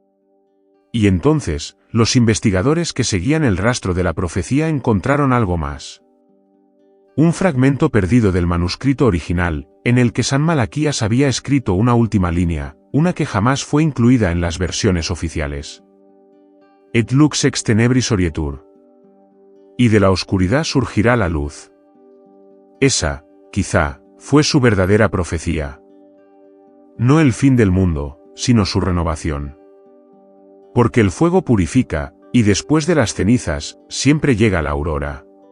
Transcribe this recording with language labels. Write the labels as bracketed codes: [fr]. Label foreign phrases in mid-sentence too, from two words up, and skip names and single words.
[es] Y entonces, los investigadores que seguían el rastro de la profecía encontraron algo más. Un fragmento perdido del manuscrito original, en el que San Malaquías había escrito una última línea, una que jamás fue incluida en las versiones oficiales. [la] Et lux ex tenebris orietur. [es] Y de la oscuridad surgirá la luz. Esa, quizá, fue su verdadera profecía. No el fin del mundo, sino su renovación. Porque el fuego purifica, y después de las cenizas, siempre llega la aurora.